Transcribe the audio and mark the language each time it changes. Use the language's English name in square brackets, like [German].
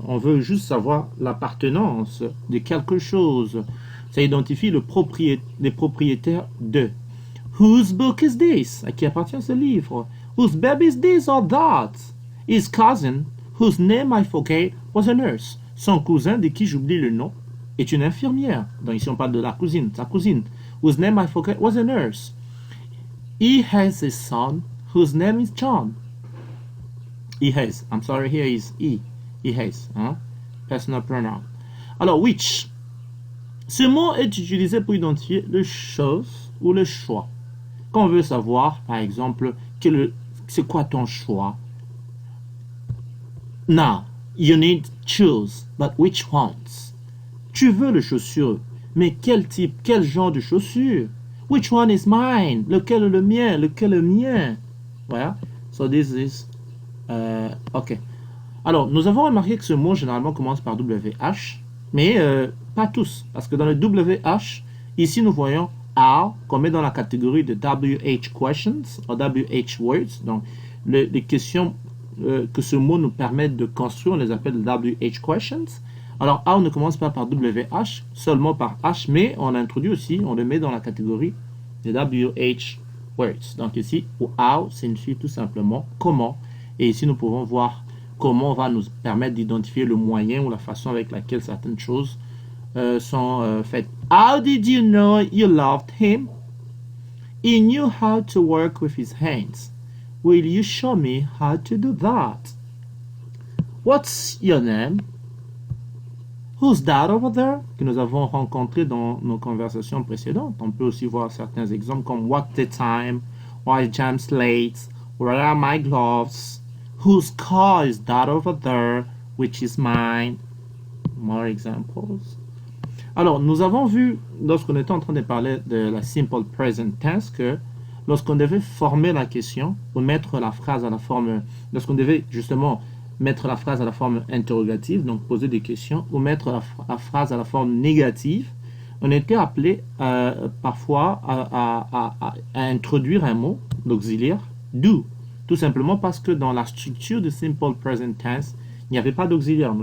[French] On veut juste savoir l'appartenance de quelque chose. Ça identifie les propriétaires de. [English] Whose book is this? [French] À qui appartient ce livre? [English] Whose baby is this or that? His cousin, whose name I forget, was a nurse. [French] Son cousin, de qui j'oublie le nom, est une infirmière. Donc ici on parle de la cousine, sa cousine. [English] Whose name I forget was a nurse. He has a son whose name is John. He has. I'm sorry, here is he. He has. Hein? Personal pronoun. Alors, which. [French] Ce mot est utilisé pour identifier le chose ou le choix. Quand on veut savoir, par exemple, c'est quoi ton choix? [English] Now, you need to choose, but which ones? [French] Tu veux les chaussures, mais quel type, quel genre de chaussures? [English] Which one is mine? [French] Lequel est le mien? Lequel est le mien? Voilà. So this is... ok. Alors, nous avons remarqué que ce mot, généralement, commence par WH, mais pas tous. Parce que dans le WH, ici, nous voyons R, qu'on met dans la catégorie de WH questions, ou WH words. Donc, les questions que ce mot nous permet de construire, on les appelle WH questions. Alors, R ne commence pas par WH, seulement par H, mais on introduit aussi, on le met dans la catégorie de WH words. Donc ici, R signifie tout simplement comment. Et ici, nous pouvons voir comment va nous permettre d'identifier le moyen ou la façon avec laquelle certaines choses sont faites. [English] How did you know you loved him? He knew how to work with his hands. Will you show me how to do that? What's your name? Who's that over there? [French] Que nous avons rencontré dans nos conversations précédentes. On peut aussi voir certains exemples comme [English] what's the time? Why is James late? Where are my gloves? Whose car is that over there? Which is mine? More examples. [French] Alors, nous avons vu, lorsqu'on était en train de parler de la simple present tense, que lorsqu'on devait former la question ou mettre la phrase à la forme, lorsqu'on devait justement mettre la phrase à la forme interrogative, donc poser des questions, ou mettre la phrase à la forme négative, on était appelé parfois à introduire un mot d'auxiliaire, do, tout simplement parce que dans la structure de simple present tense, il n'y avait pas d'auxiliaire.